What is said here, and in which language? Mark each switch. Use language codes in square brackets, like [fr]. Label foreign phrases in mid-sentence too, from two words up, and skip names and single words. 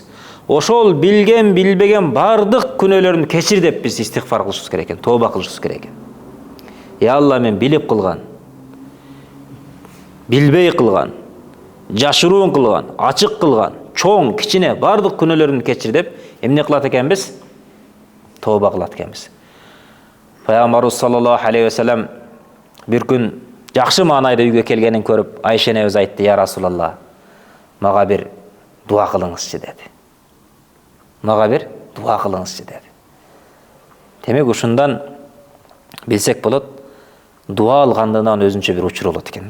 [ky] Ошол билген, билбеген бардык күнөөлөрүн кечир деп биз истигфар кылышыбыз керек экен, тооба кылышыбыз керек экен. [ar] يا الله, [ky] мен билип кылган, билбей кылган, жашыруун кылган, ачык кылган, чоң, кичине бардык күнөөлөрүн кечир деп эмне кылат экенбиз? Тооба кылат экенбиз. Пайгамбарыбыз [ar] صلى الله عليه وسلم [ky] бир күн жакшы маанайда үйгө келгенин көрүп, Айша энебиз айтты: [ar] "يا رسول الله, [ky] мага бир дуа кылыңызчы" деди. Мага бир дуа кылыңызчы деди. Демек ушундан билсек болот, дуа алгандыгынан өзүнчө бир учур болот экен да.